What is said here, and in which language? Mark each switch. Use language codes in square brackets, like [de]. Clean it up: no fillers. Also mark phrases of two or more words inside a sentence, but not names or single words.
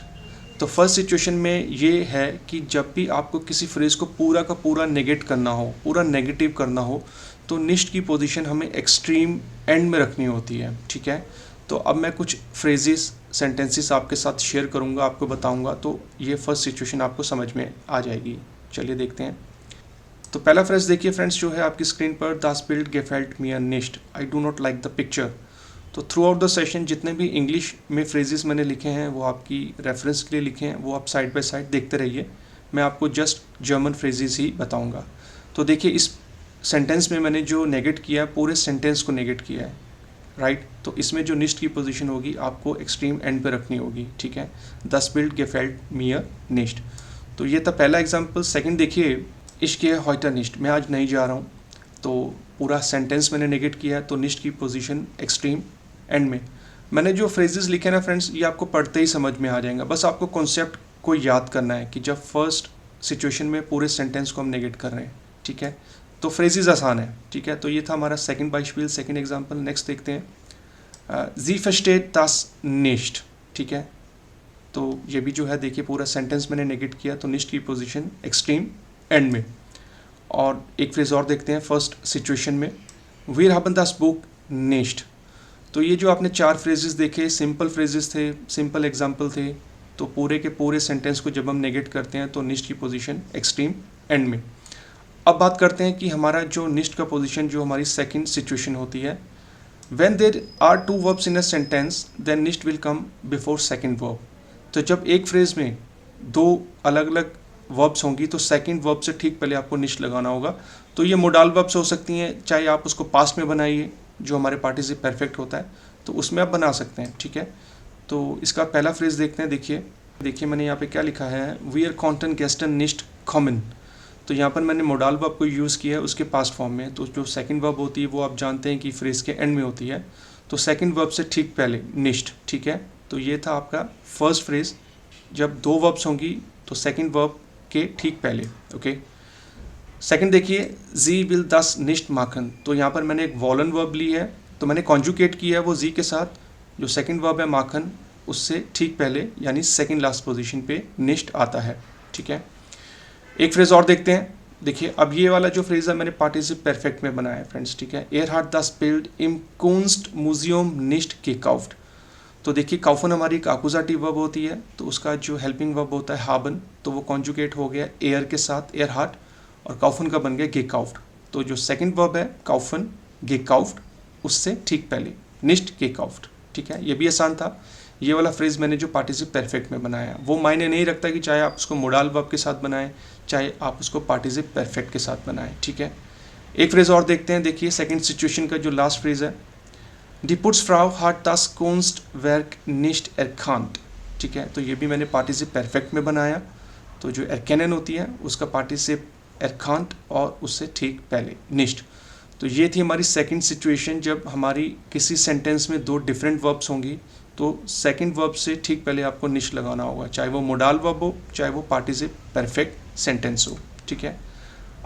[hi] तो [en] first situation [hi] में ये है कि जब भी आपको किसी फ्रेज को पूरा का पूरा नेगेट करना हो, पूरा नेगेटिव करना हो, तो निश्ट की पोजीशन हमें [en] extreme end [hi] में रखनी होती है, ठीक है। तो अब मैं कुछ [en] phrases sentences [hi] आपके साथ शेयर करूंगा, आपको बताऊंगा, तो ये [en] first situation [hi] आपको समझ में आ जाएगी। चलिए देखते हैं। तो पहला फ्रेज देखिए फ्रेंड्स, जो है आपकी स्क्रीन पर, [de] Das Bild gefällt mir nicht, [en] I do not like the picture। [hi] तो [en] through out the session [hi] जितने भी इंग्लिश में फ्रेजेस मैंने लिखे हैं वो आपकी रेफरेंस के लिए लिखे हैं, वो आप [en] side by side [hi] देखते रहिए। मैं आपको [en] just German phrases [hi] ही बताऊँगा। तो देखिए इस सेंटेंस में मैंने जो नेगेट किया है, पूरे सेंटेंस को नेगेट किया है, राइट। तो इसमें जो निश्ट की पोजीशन होगी आपको [en] extreme end [hi] पे रखनी होगी, ठीक है। [de] Das Bild gefällt mir nicht। [hi] तो ये था पहला एग्जांपल। सेकंड देखिए, [de] Ich gehe heute nicht, [hi] मैं आज नहीं जा रहा हूँ। तो पूरा सेंटेंस मैंने नेगेट किया है, तो निश्ट की पोजीशन [en] extreme end [hi] में। मैंने जो फ्रेजेस लिखे ना फ्रेंड्स, ये आपको पढ़ते ही समझ में आ जाएगा। बस आपको कॉन्सेप्ट को याद करना है कि जब [en] first situation [hi] में पूरे सेंटेंस को हम नेगेट कर रहे हैं, ठीक है। तो फ्रेजेस आसान है, ठीक है। तो ये था हमारा सेकंड बाइस्पिल, [en] second example. [hi] नेक्स्ट देखते हैं, [de] Sie versteht das nicht, [hi] ठीक है। तो ये भी जो है देखिए पूरा सेंटेंस मैंने नेगेट किया, तो निश्ट की पोजीशन [en] extreme end [hi] में। और एक फ्रेज और देखते हैं [en] first situation [hi] में, [de] Wir haben das Buch nicht। [hi] तो ये जो आपने 4 फ्रेजेस देखे, [en] simple phrases [hi] थे, [en] simple example [hi] थे। तो पूरे के पूरे सेंटेंस को जब हम नेगेट करते हैं तो निश्ट की पोजीशन [en] extreme end [hi] में। अब बात करते हैं कि हमारा जो निश्ट का पोजीशन, जो हमारी [en] second situation [hi] होती है, [en] When there are 2 verbs in a sentence, then nicht will come before second verb। [hi] तो जब एक फ्रेज में 2 अलग अलग वर्ब्स होंगी तो [en] second verb [hi] से ठीक पहले आपको निश्ट लगाना होगा। तो ये [en] modal verbs [hi] हो सकती हैं, चाहे आप उसको पास्ट में बनाइए, जो हमारे [de] Partizip Perfekt [hi] होता है, तो उसमें आप बना सकते हैं, ठीक है। तो इसका पहला फ्रेज देखते हैं। देखिए मैंने यहाँ पे क्या लिखा है, [de] Wir konnten gestern nicht kommen। [hi] तो यहाँ पर मैंने [en] modal verb [hi] को यूज़ किया है उसके पास्ट फॉर्म में। तो जो [en] second verb [hi] होती है वो आप जानते हैं कि फ्रेज के एंड में होती है, तो [en] second verb [hi] से ठीक पहले निश्ट, ठीक है। तो ये था आपका [en] first phrase, [hi] जब 2 वर्ब्स होंगी तो [en] second verb [hi] के ठीक पहले, ओके। सेकंड देखिए, [de] Sie will das nicht machen। [hi] तो यहाँ पर मैंने एक वॉलन वर्ब ली है, तो मैंने कॉन्जुकेट किया है वो जी के साथ। जो [en] second verb [hi] है माखन, उससे ठीक पहले यानी [en] second last position [hi] पे निश्ट आता है, ठीक है। एक फ्रेज और देखते हैं। देखिए अब ये वाला जो फ्रेज है मैंने [de] Partizip Perfekt [hi] में बनाया है फ्रेंड्स, ठीक है। [de] Er hat das Bild im Kunstmuseum nicht gekauft। [hi] तो देखिए काउफन हमारी एक आकुजाटिव वर्ब होती है, तो उसका जो [en] helping verb [hi] होता है हाबन, तो वो कॉन्जुगेट हो गया एयर के साथ, [de] er hat, [hi] और काउफन का बन गया गेकाउफ्ड। तो जो [en] second verb [hi] है [de] kaufen gekauft, [hi] उससे ठीक पहले [de] nicht gekauft, [hi] ठीक है। ये भी आसान था। ये वाला फ्रेज मैंने जो [de] Partizip Perfekt [hi] में बनाया, वो मायने नहीं रखता कि चाहे आप उसको [en] modal verb [hi] के साथ बनाएं, चाहे आप उसको [de] Partizip Perfekt [hi] के साथ बनाएं, ठीक है। एक फ्रेज और देखते हैं। देखिए [en] second situation [hi] का जो [en] last phrase [hi] है, [de] Die Putzfrau hat das Kunstwerk nicht erkannt, [hi] ठीक है। तो ये भी मैंने [de] Partizip Perfekt [hi] में बनाया। तो जो erkennen होती है उसका [de] Partizip erkannt [hi] और उससे ठीक पहले निश्ट। तो ये थी हमारी [en] second situation, [hi] जब हमारी किसी सेंटेंस में 2 [en] different verbs [hi] होंगी तो [en] second verb [hi] से ठीक पहले आपको निश्ट लगाना होगा, चाहे वो [en] modal verb [hi] हो, चाहे वो [de] Partizip Perfekt [hi] सेंटेंस हो, ठीक है।